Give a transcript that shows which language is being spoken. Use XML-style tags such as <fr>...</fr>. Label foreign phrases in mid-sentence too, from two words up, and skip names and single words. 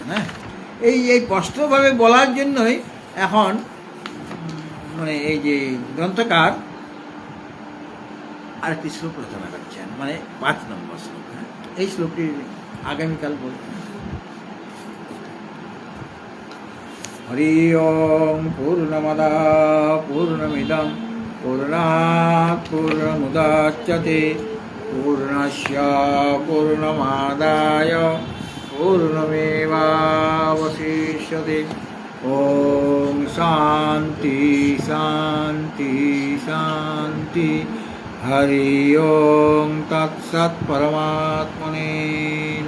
<bn>হ্যাঁ, এই স্পষ্টভাবে বলার জন্যই এখন মানে এই যে গ্রন্থকার আরেকটি শ্লোক রচনা করছেন, মানে 5 নম্বর শ্লোক। হ্যাঁ, এই শ্লোকটি আগামীকাল বলবেন।</bn> <sa>হরি ওম পূর্ণমদা পূর্ণমিদং পূর্ণাৎ পূর্ণমুদাচ্যতে পূর্ণস্য পূর্ণমাদায় পূর্ণমেবাবশিষ্যতে। ওম শান্তি শান্তি শান্তি। হরি ওম তৎসৎ পরমাত্মনে</sa>